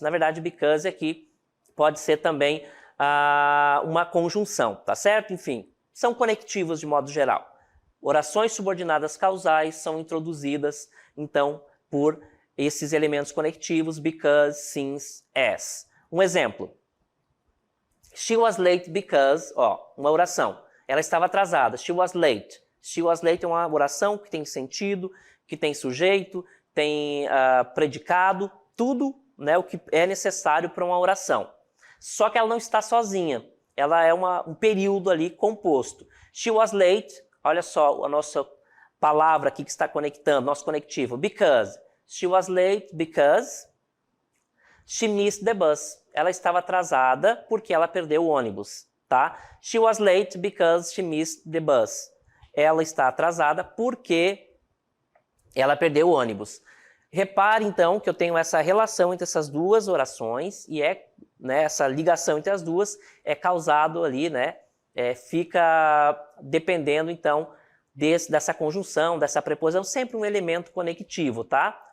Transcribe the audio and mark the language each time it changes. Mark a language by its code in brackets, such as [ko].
[pt] Na verdade, because aqui pode ser também uma conjunção, tá certo? Enfim, são conectivos de modo geral. Orações subordinadas causais são introduzidas, então, por esses elementos conectivos, [en] because, since, as. [pt] Um exemplo. [en] She was late because, [pt] uma oração. Ela estava atrasada. [en] She was late. She was late [pt] é uma oração que tem sentido, que tem sujeito, tem predicado, tudo né, o que é necessário para uma oração. Só que ela não está sozinha. Ela é um período ali composto. [en] She was late. [pt] Olha só a nossa palavra aqui que está conectando, nosso conectivo. [en] Because. She was late because she missed the bus. [pt] Ela estava atrasada porque ela perdeu o ônibus, tá? [en] She was late because she missed the bus. [pt] Ela está atrasada porque ela perdeu o ônibus. Repare, então, que eu tenho essa relação entre essas duas orações e essa ligação entre as duas é causado ali, né? Fica dependendo, então, dessa conjunção, dessa preposição, sempre um elemento conectivo, tá?